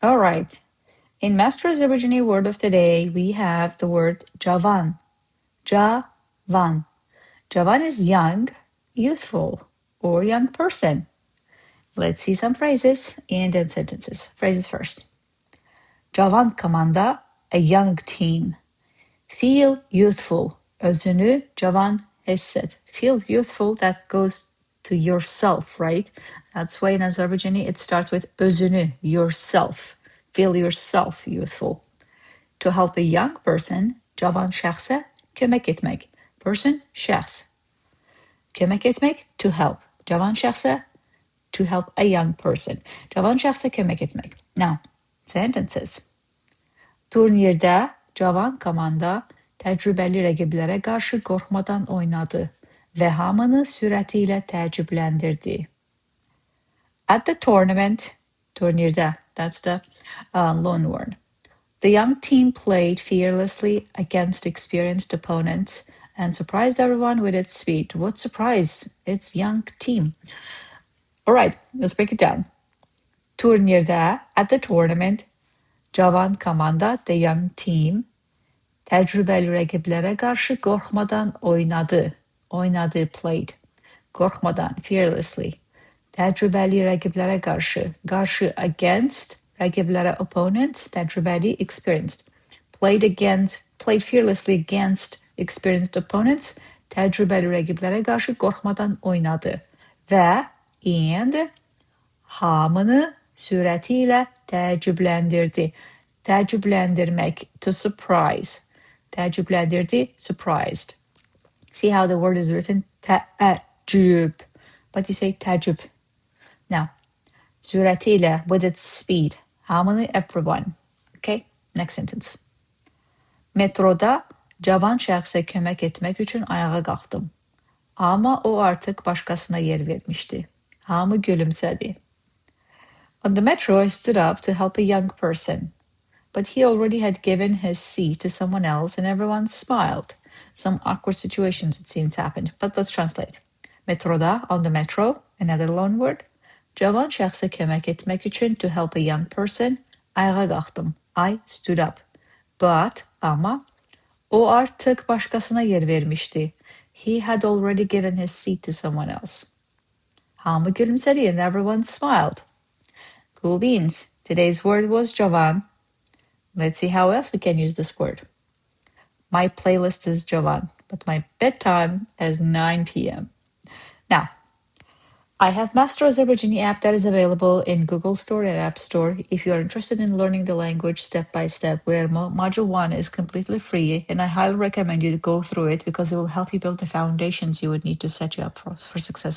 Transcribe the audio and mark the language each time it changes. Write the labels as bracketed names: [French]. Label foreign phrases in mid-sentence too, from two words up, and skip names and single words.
[English] All right. In Master Azerbaijani word of the day, we have the word javan. Javan. Javan is young, youthful, or young person. Let's see some phrases and then sentences. Phrases first. [Azerbaijani] Cavan komanda, [English] a young team. Feel youthful. [Azerbaijani] Özünü CAVAN hisset. [English] Feel youthful, that goes to yourself, right? That's why in Azerbaijani it starts with özünü, yourself. Feel yourself youthful. To help a young person, [Azerbaijani] cavan şəxsə, kömək etmək. Person, şəxs. Kömək etmək, [English] to help. [Azerbaijani] Cavan şəxsə, [English] to help a young person. [Azerbaijani] Cavan şəxsə kömək etmək. [English] Now, sentences. [Azerbaijani] Turnirdə cavan komanda təcrübəli rəqiblərə qarşı qorxmadan oynadı və hamını sürəti ilə təəccübləndirdi. [English] At the tournament, turnirdə, that's the loan word. The young team played fearlessly against experienced opponents and surprised everyone with its speed. What surprise? It's young team. All right, let's break it down. Turnirdə, at the tournament, [Azerbaijani] cavan komanda, [English] the young team, [Azerbaijani] təcrübəli rəqiblərə qarşı qorxmadan oynadı. Oynadı, played. Qorxmadan, fearlessly. Təcrübəli rəqiblərə qarşı. Qarşı, against. Rəqiblərə, opponents. Təcrübəli, [English] experienced. Played fearlessly against experienced opponents. [Azerbaijani] Təcrübəli rəqiblərə qarşı qorxmadan oynadı. Və, and, hamını sürəti ilə təəccübləndirdi. Təəccübləndirmək, [English] to surprise. Təəccübləndirdi, surprised. See how the word is written? Təəccüb. But you say təəccüb. [Azerbaijani] Now, sürəti ilə, [English] with its speed. Hamını, everyone. Okay, next sentence. [Azerbaijani] Metroda cavan şəxsə kömək etmək üçün ayağa qalxdım. Amma o artıq başqasına yer vermişdi. Hamı gülümsədi. [English] On the metro, I stood up to help a young person, but he already had given his seat to someone else and everyone smiled. Some awkward situations, it seems, happened, but let's translate. Metroda, on the metro, another loan word. [Azerbaijani] Cavan şəxsə kömək etmək üçün, [English] to help a young person, [Azerbaijani] ayağa qalxdım. [English] I stood up. But, ama, [Azerbaijani] o artıq başqasına yer vermişdi. [English] He had already given his seat to someone else. [Azerbaijani] Hamı gülümsədi [English] and everyone smiled. Cool beans. Today's word was javan. Let's see how else we can use this word. My playlist is javan, but my bedtime is 9 p.m. Now, I have Master Azerbaijani app that is available in Google Store and App Store if you are interested in learning the language step by step, where Module 1 is completely free, and I highly recommend you to go through it because it will help you build the foundations you would need to set you up for success.